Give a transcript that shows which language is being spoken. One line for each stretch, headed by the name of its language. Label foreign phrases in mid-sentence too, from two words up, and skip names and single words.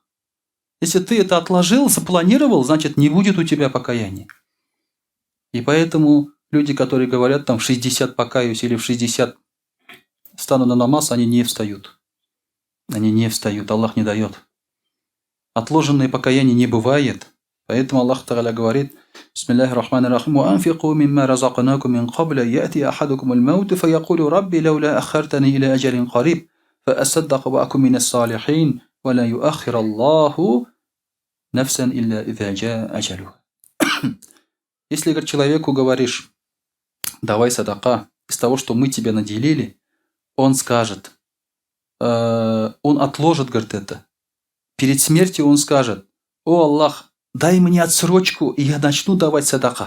Russian: Если ты это отложил, запланировал, значит, не будет у тебя покаяния. И поэтому люди, которые говорят там в 60 покаюсь или в 60 стану на намаз, они не встают. Они не встают, Аллах не дает. Отложенное покаяние не бывает. Поэтому Аллах Тааля говорит:
Arabic: بسم الله الرحمن الرحيم. وَأَنْفِقُوا مِمَّا رَزَقْنَاكُم مِّن قَبْلِ أَن يَأْتِيَ أَحَدَكُمُ الموت فيقول ربي لولا أخرتني إلى أجل قريب فأصدق وأكن من الصالحين ولا يؤخر الله نفسا إلا إذا جاء أجله.
Russian: Если, говорит, человеку говоришь: давай садака из того, что мы тебя наделили, он скажет, он отложит, говорит, это. Перед смертью он скажет: о Аллах, дай мне отсрочку, и я начну давать садака.